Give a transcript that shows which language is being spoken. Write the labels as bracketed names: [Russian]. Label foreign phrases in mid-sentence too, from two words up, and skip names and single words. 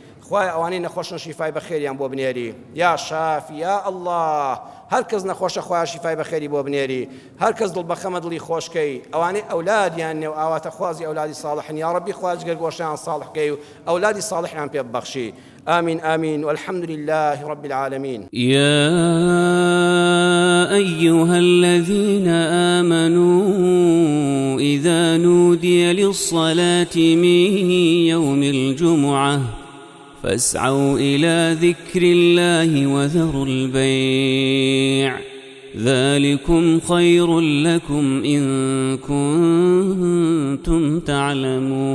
[Central Kurdish] خوای ئەوانەی نەخۆشن شیفای بەخێریان بۆ بنێری [Arabic] یا شافی یا الله [Central Kurdish] هەر کەس نەخۆشە خوای شیفای بەخێری بۆ بنێری هەر کەس دڵ بەخەمە دڵی خۆشکەی ئەوانەی ئەولادیان نێو ئاواتە خوازی ئەولادی ساڵحن [Arabic] یا ڕەبی [Central Kurdish] خوا جگەرگۆشیان ساڵحکەی و ئەولادی ساڵحیان پێ ببەخشی [Arabic] آمين آمين والحمد لله رب العالمين. يا أيها الذين آمنوا إذا نودي للصلاة من يوم الجمعة فاسعوا إلى ذكر الله وذروا البيع ذلكم خير لكم إن كنتم تعلمون.